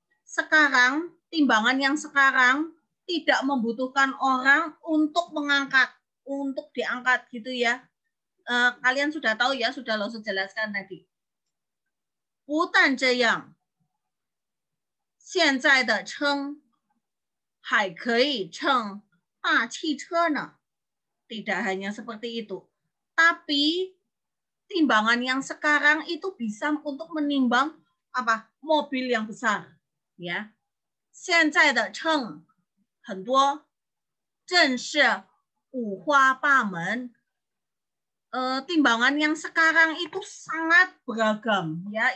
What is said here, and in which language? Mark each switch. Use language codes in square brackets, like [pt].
[id] Sekarang timbangan yang sekarang tidak membutuhkan orang untuk mengangkat, untuk diangkat gitu ya. Kalian sudah tahu ya, sudah Laosu jelaskan tadi. [zh] 不但这样，现在的秤还可以称大汽车呢。 [id] Tidak hanya seperti itu, tapi timbangan yang sekarang itu bisa untuk menimbang apa? Mobil yang besar, ya. [zh] 现在的秤很多，真是五花八门。 [id] Timbangan yang sekarang itu sangat beragam, ya.